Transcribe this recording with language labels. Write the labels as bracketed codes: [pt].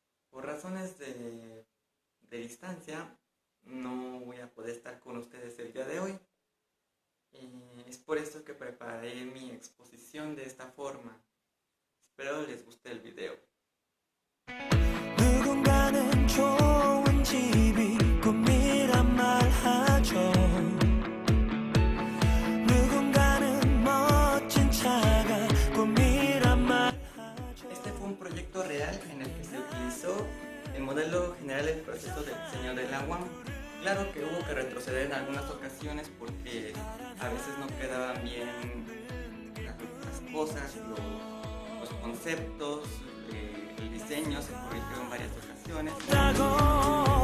[es] Por razones de distancia, no voy a poder estar con ustedes el día de hoy. Es por eso que preparé mi exposición de esta forma. Espero les guste el video. [ko] 누군가는 좋은 집이 꿈이란 말하죠. 누군가는 멋진 차가 꿈이란 말하죠. [es] Este fue un proyecto real en el que se utilizó el modelo general del proceso de diseño del agua. Claro que hubo que retroceder en algunas ocasiones porque a veces no quedaban bien las cosas, los conceptos, el diseño se corrigió en varias ocasiones.